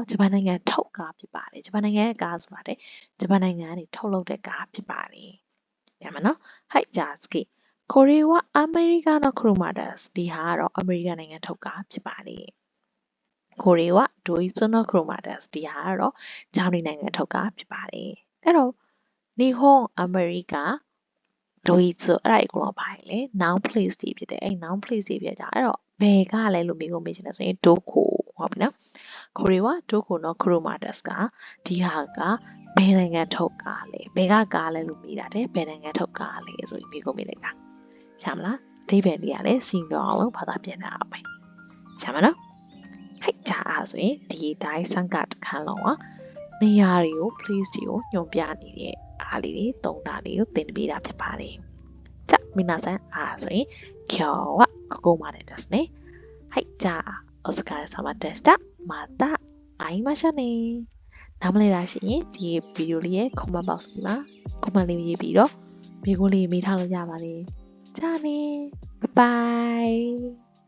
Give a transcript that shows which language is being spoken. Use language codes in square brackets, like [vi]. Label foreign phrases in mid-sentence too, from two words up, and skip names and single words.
[my] ဂျပန်နိုင်ငံထုတ်ကားဖြစ်ပါတယ်ဂျပန်နိုင်ငံရဲ့ကားဆိုတာတဲ့ဂျပန်နိုင်ငံကနေထုတ်လုပ်တဲ့ကားဖြစ်ပါတယ်ရမယ်နော်ဟိုက်ဂျာစကီကိုရီးယားအမေရိကန် [ja] の車です [my] ဒီဟာကတော့အမေရိကန်နိုင်ငံထုတ်ကားဖြစ်ပါတယ်ကိုရီးယားဒို [ja] イツの車です [my] ဒီဟာ ကတော့ဂျာမနီနိုင်ငံထုတ်ကားဖြစ်ပါတယ်အဲ့တော့日本အမေရိကဒိုイツအဲ့ဒါအကုန်လုံးပါတယ်လေ [en] noun place [my] တွေဖြစ်တယ်အဲ့ [en] noun place [my] တွေဖြစ်ကြအဲ့တော့ဘယ်ကလဲလို့မေးချင်တယ်ဆိုရင် ဒိုကိုဟုတ်ပြီနော်ကိုရီးယားဒိုကိုနော်ခရိုမာတက်စ်ကဒီဟာကဘယ်နိုင်ငံထုတ်ကားလဲဘယ်ကကားလဲလို့မေးတာတဲ့ဘယ်နိုင်ငံထုတ်ကားလဲ ဆိုပြီးမေးလိုက်တာရမလားအဓိပ္ပာယ်လေးကလည်းစီပြောအောင်လို့ဘာသာပြန်တာပဲရမနော်ဟိုက်ကြ အားဆိုရင်ဒီတိုင်းစံကတခန်းလုံးကနေရာတွေကို place တွေကိုညွှန်ပြနေတဲ့အားလေးတွေသုံးတာလေးကိုသင်ပေးတာဖြစ်ပါတယ် [ja] じゃあ皆さんそれ今日はここまでですねはいじゃあお疲れ様でしたまた会いましょうね [my] နားမလဲတာရှိရင်ဒီဗီဒီယိုလေးရဲ့ [en] comment box [my] မှာ comment လေးရေးပြီးတော့မိကိုလေးမေးထားလို့ရပါတယ်ကြာနေ [en] bye bye